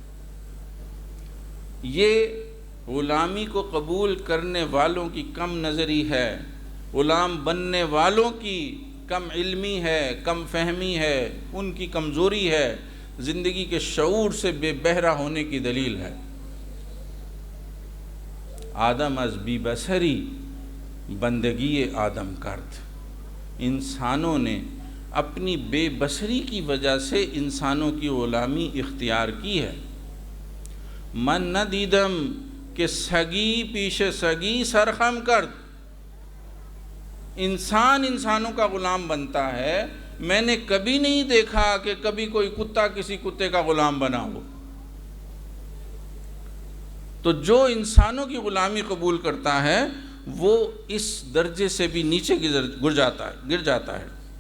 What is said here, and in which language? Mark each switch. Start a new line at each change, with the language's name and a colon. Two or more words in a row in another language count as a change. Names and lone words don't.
Urdu: یہ غلامی کو قبول کرنے والوں کی کم نظری ہے، غلام بننے والوں کی کم علمی ہے، کم فہمی ہے، ان کی کمزوری ہے، زندگی کے شعور سے بے بہرا ہونے کی دلیل ہے۔
Persian: آدم از بی بصری بندگی آدم کرد،
Urdu: انسانوں نے اپنی بے بصری کی وجہ سے انسانوں کی غلامی اختیار کی ہے۔
Persian: من نہ دیدم کہ سگی پیش سگی سرخم کرد،
Urdu: انسان انسانوں کا غلام بنتا ہے، میں نے کبھی نہیں دیکھا کہ کبھی کوئی کتا کسی کتے کا غلام بنا ہو۔ تو جو انسانوں کی غلامی قبول کرتا ہے وہ اس درجے سے بھی نیچے گر جاتا ہے۔